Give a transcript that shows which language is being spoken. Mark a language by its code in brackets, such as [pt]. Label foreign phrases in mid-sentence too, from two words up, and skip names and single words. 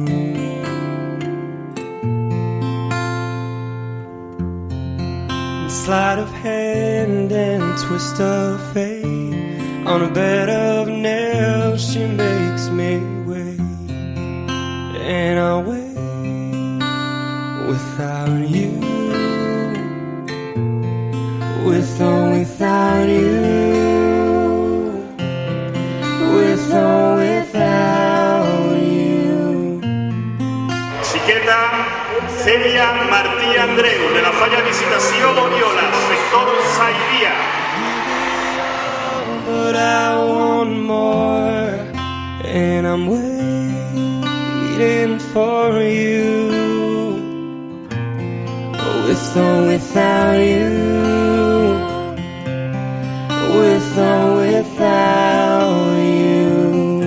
[en] Sleight of hand and twist of fate, on a bed of nails she makes me wait, and I wait without you, with or without you, with or without you. [ca] Xiqueta Celia Martí Andreu, de la Falla Visitació Oriola, sector Saibia. [en] But I want more, and I'm waiting for you, with or without you, with or without you.